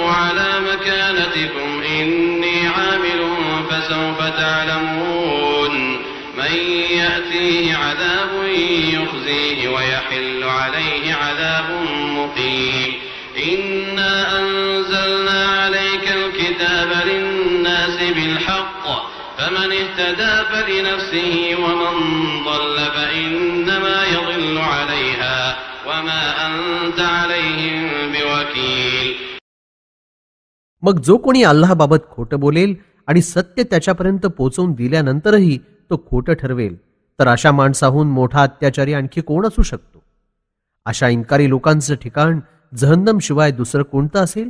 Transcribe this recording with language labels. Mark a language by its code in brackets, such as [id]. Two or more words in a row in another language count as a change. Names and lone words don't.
[ar] على مكانتكم إني عامل فسوف تعلمون من يأتيه عذاب يخزيه ويحل عليه عذاب مقيم إنا أنزلنا عليك الكتاب للناس بالحق فمن اهتدى فلنفسه ومن ضل فإنما يضل عليها وما أنت عليهم بوكيل. [mr] मग जो कोणी अल्लाहबाबत खोटं बोलेल आणि सत्य त्याच्यापर्यंत पोहोचवून दिल्यानंतरही तो खोटं ठरवेल तर अशा माणसाहून मोठा अत्याचारी आणखी कोण असू शकतो. अशा इन्कारी लोकांचं ठिकाण जहन्नम शिवाय दुसरं कोणतं असेल.